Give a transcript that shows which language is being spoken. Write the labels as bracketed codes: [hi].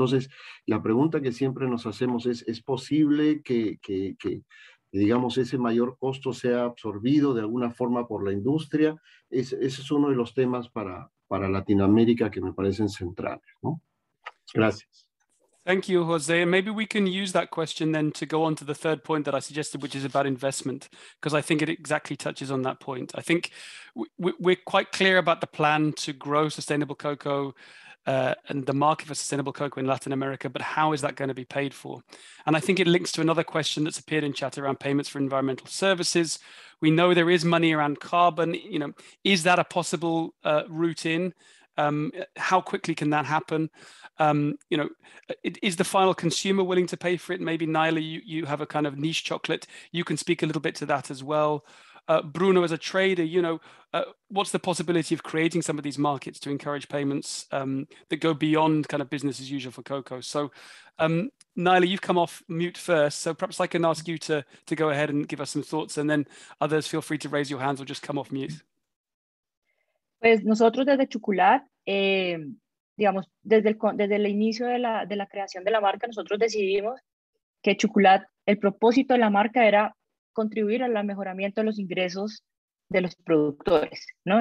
[es] Entonces, la pregunta que siempre nos hacemos ¿es posible que digamos, ese mayor costo sea absorbido de alguna forma por la industria? Ese es uno de los temas para Latinoamérica que me parecen centrales, ¿no? Gracias. [en] Thank you, Jose. And maybe we can use that question then to go on to the third point that I suggested, which is about investment, because I think it exactly touches on that point. I think we're quite clear about the plan to grow sustainable cocoa and the market for sustainable cocoa in Latin America, but how is that going to be paid for? And I think it links to another question that's appeared in chat around payments for environmental services. We know there is money around carbon. You know, is that a possible route in? How quickly can that happen? You know, is the final consumer willing to pay for it? Maybe Naila, you have a kind of niche chocolate. You can speak a little bit to that as well. Bruno, as a trader, you know, what's the possibility of creating some of these markets to encourage payments that go beyond kind of business as usual for cocoa? So, Naila, you've come off mute first, so perhaps I can ask you to go ahead and give us some thoughts, and then others feel free to raise your hands or just come off mute. [es] Pues nosotros desde Chuculat, digamos, desde el inicio de la creación de la marca, nosotros decidimos que Chuculat, el propósito de la marca era contribuir al mejoramiento de los ingresos de los productores, ¿no?